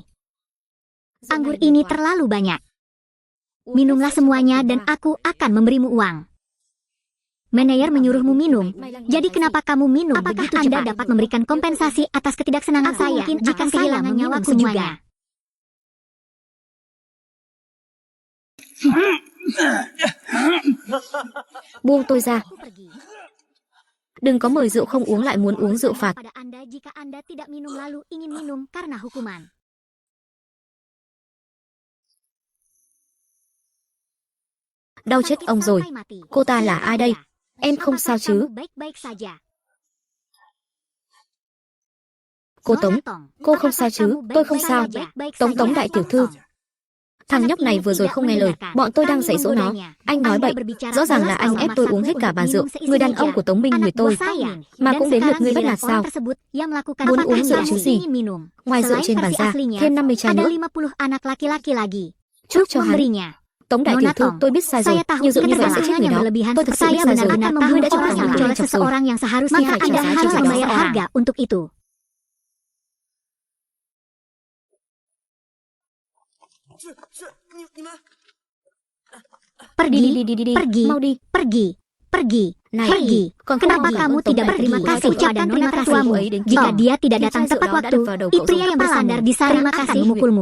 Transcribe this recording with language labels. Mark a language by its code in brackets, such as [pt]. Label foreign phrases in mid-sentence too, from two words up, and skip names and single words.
[id] Anggur ini terlalu banyak. Minumlah semuanya dan aku akan memberimu uang. Manajer menyuruhmu minum. Jadi kenapa kamu minum? Apakah Anda dapat memberikan kompensasi atas ketidaksenangan saya? Mungkin akan kehilangan nyawaku juga. [vi] Buông tôi ra. Đừng có mời rượu không uống lại muốn uống rượu phạt. [id] Pada Anda jika Anda tidak minum lalu ingin minum karena hukuman. [vi] Đau chết ông rồi. Cô ta là ai đây? Em không sao chứ? [id] Baik-baik saja. [vi] Cô Tống, cô không sao chứ? Tôi không sao. Tống đại tiểu thư. Thằng nhóc này vừa rồi không nghe lời, bọn tôi đang dạy dỗ nó. Anh nói bậy, rõ ràng là anh ép tôi uống hết cả bàn rượu. Người đàn ông của Tống Minh người tôi, mà cũng đến lượt ngươi bắt nạt sao? Muốn uống rượu chứ gì? Ngoài rượu trên bàn ra, thêm 50 chai nữa. Trước cho hắn. Tống đại tiểu thư, tôi biết sai rồi, nhiều rượu như vậy sẽ chết người đó. Tôi thật sự biết sai rồi. Ngươi đã cho rằng mình lên chọc rồi. [id] Maka Anda harus membayar harga untuk itu. Pergi. Này, Pergi. Kenapa kamu tidak berterima kasih pada nona tertuamu? Jika dia tidak datang tepat waktu, pria yang bersandar di sana akan memukulmu.